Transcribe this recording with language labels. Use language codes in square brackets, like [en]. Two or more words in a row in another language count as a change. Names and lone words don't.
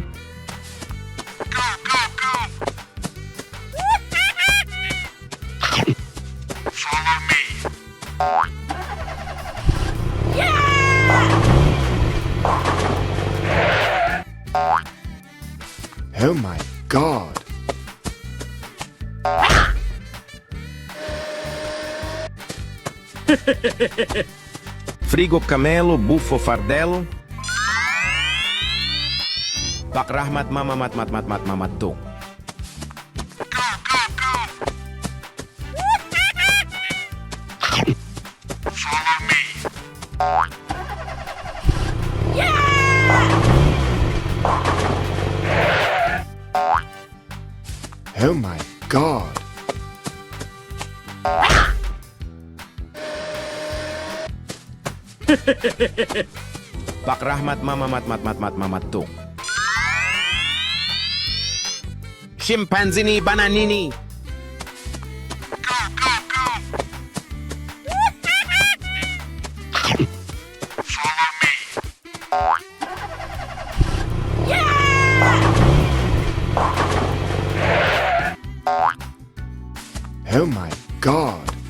[en] Go, go, go. Follow me. Oh my God! [it] Frigo camelo, buffo fardello. Pak Rahmat mama mat mat mat mat mamat tung. [en] Go, go, go. Follow me. Oh my God! Pak Rahmat mama mat mat mat mat mamat tung. [it] Scimpanzini bananini. [en] Go, go, go. Follow me. Oh my God!